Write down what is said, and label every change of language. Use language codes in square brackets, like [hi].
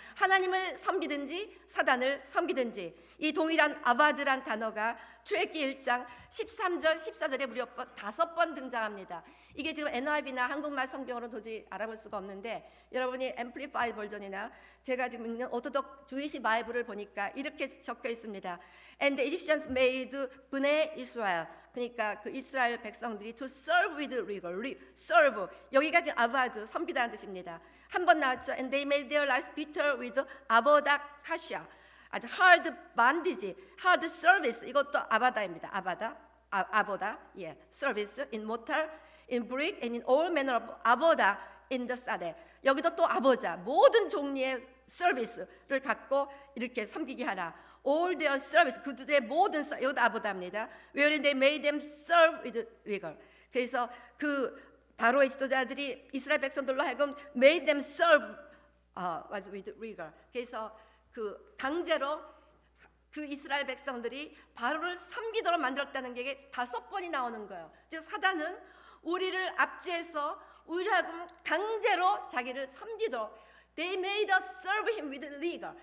[ko] 하나님을 섬기든지 사단을 섬기든지 이 동일한 아바드란 단어가 출애굽기 1장 13절 14절에 무려 5번 등장합니다. 이게 지금 NIV나 한국말 성경으로 도저히 알아볼 수가 없는데 여러분이 앰플리파이 버전이나 제가 지금 읽는 오토독 주이시 바이블을 보니까 이렇게 적혀 있습니다. [en] And the Egyptians made bnei Israel, [ko] 그러니까 그 이스라엘 백성들이 [en] to serve with rigor, serve, [ko] 여기가 지금 아바드, 섬기다는 뜻입니다. 한 번 나왔죠. [en] And they made their lives bitter with avodah kasha, [ko] 아주 [en] hard bondage, hard service, 이것도 아바다입니다. 아보다, 예, service in mortar, in brick, and in all manner of 아보다 in the sade. [ko] 여기도 또 아보자, 모든 종류의 서비스를 갖고 이렇게 섬기게 하라. [en] All their service, [ko] 그들의 모든 여기도 아보다입니다. [en] Wherein they made them serve with rigor. [ko] 그래서 그 바로의 지도자들이 이스라엘 백성들로 하여금 [en] made them serve with rigor. [ko] 그래서 그 강제로 그 이스라엘 백성들이 바로를 섬기도록 만들었다는 게 5번이 나오는 거예요. 즉 사단은 우리를 압제해서 우리하고 강제로 자기를 섬기도록 [en] They made us serve him with rigor.